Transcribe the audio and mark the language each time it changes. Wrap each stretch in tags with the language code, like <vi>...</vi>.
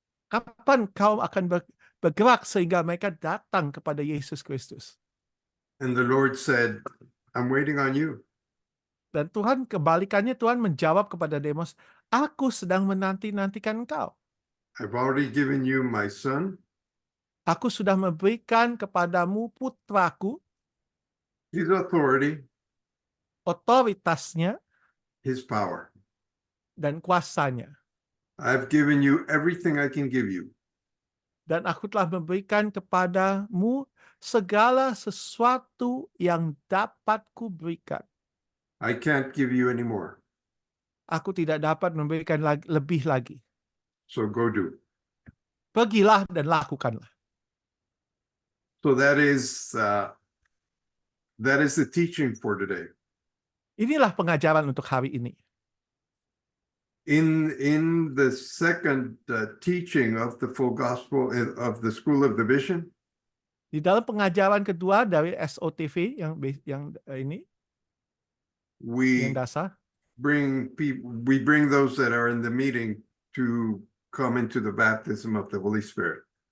<id>Kapan kau akan bergerak sehingga mereka datang kepada Yesus Kristus?</id> <en>And the Lord said, I'm waiting on you.</en> <id>Dan Tuhan kebalikannya, Tuhan menjawab kepada Demos, aku sedang menanti-nantikan engkau.</id> <en>I've already given you my son,</en> <id>Aku sudah memberikan kepadamu putraku,</id> <en>his authority,</en> <id>otoritasnya</id> <en>his power.</en> <id>dan kuasanya.</id> <en>I've given you everything I can give you.</en> <id>Dan aku telah memberikan kepadamu segala sesuatu yang dapat kuberikan.</id> <en>I can't give you any more.</en> <id>Aku tidak dapat memberikan lebih lagi.</id> <en>So go do.</en> <id>Pergilah dan lakukanlah.</id> <en>So that is the teaching for today.</en> <id>Inilah pengajaran untuk hari ini.</id> <en>In the second teaching of the full gospel of the School of the Vision,</en> <id>Di dalam pengajaran kedua dari SOTV yang ini,</id> <en>we</en> <id>yang dasar,</id> <en>bring those that are in the meeting to come into the baptism of the Holy Spirit.</en>